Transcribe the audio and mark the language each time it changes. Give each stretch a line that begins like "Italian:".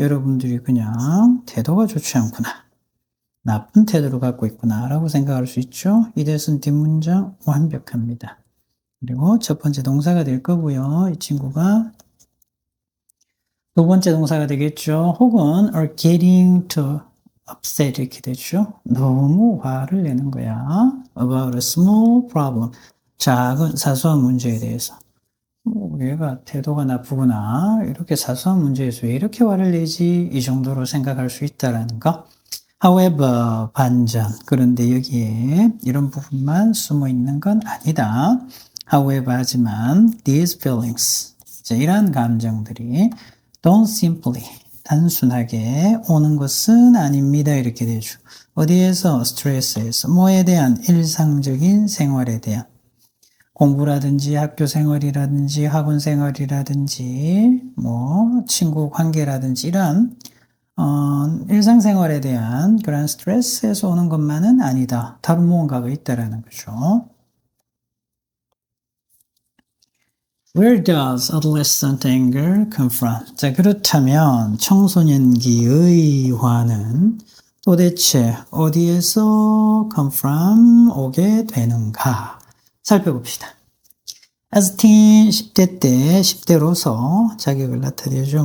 Korean: 여러분들이 그냥 태도가 좋지 않구나. 나쁜 태도를 갖고 있구나 라고 생각할 수 있죠. 이대순 뒷문장 완벽합니다. 그리고 첫 번째 동사가 될 거고요. 이 친구가 두 번째 동사가 되겠죠. 혹은
English: are getting to upset
Korean: 이렇게 되죠. 너무 화를 내는 거야.
English: About a small problem.
Korean: 작은 사소한 문제에 대해서. 얘가 태도가 나쁘구나. 이렇게 사소한 문제에서 왜 이렇게 화를 내지? 이 정도로 생각할 수 있다라는 거. However, 반전. 그런데 여기에 이런 부분만 숨어 있는 건 아니다.
English: However,
Korean: 하지만
English: these feelings.
Korean: 자, 이러한 감정들이
English: don't simply,
Korean: 단순하게 오는 것은 아닙니다. 이렇게 되죠. 어디에서? 스트레스에서. 뭐에 대한? 일상적인 생활에 대한. 공부라든지 학교 생활이라든지 학원 생활이라든지 뭐 친구 관계라든지 이런 일상생활에 대한 그런 스트레스에서 오는 것만은 아니다. 다른 무언가가 있다라는 거죠.
English: Where does adolescent anger come from?
Korean: 자, 그렇다면 청소년기의 화는 도대체 어디에서 come from 오게 되는가? 살펴봅시다.
English: As a teen,
Korean: 10대 때, 10대로서 자격을 나타내죠.